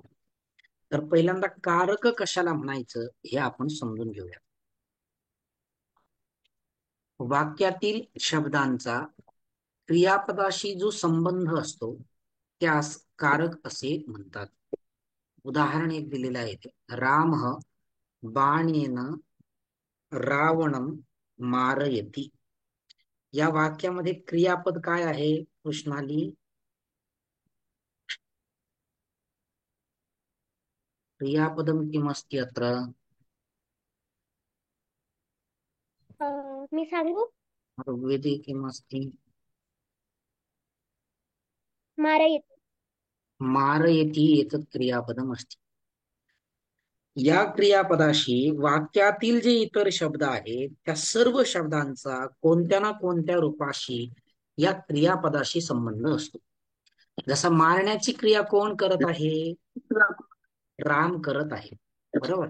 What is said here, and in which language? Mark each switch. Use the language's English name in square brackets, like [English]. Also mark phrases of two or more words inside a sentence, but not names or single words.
[Marathi] तर पहिल्यांदा कारक कशाला म्हणायचं हे आपण समजून घेऊया. वाक्यातील शब्दांचा क्रियापदाशी जो संबंध असतो त्यास कारक असे म्हणतात. उदाहरण एक दिलेलं आहे ते, [Sanskrit] राम बाणेन रावणम मारयती. [Marathi] या वाक्यामध्ये क्रियापद काय आहे कृष्णाली? [Sanskrit] क्रियापदम किमस्ति अत्र? [Marathi] मी सांगू? [Sanskrit] ऋग्वेदे किमस्ति? मारयति. मारयती एतत् क्रियापदम अस्ति. [Marathi] या क्रियापदाशी वाक्यातील जे इतर शब्द आहेत त्या सर्व शब्दांचा कोणत्या ना कोणत्या रूपाशी या क्रियापदाशी संबंध असतो. जसा मारण्याची क्रिया कोण करत आहे? राम करत आहे, बरोबर.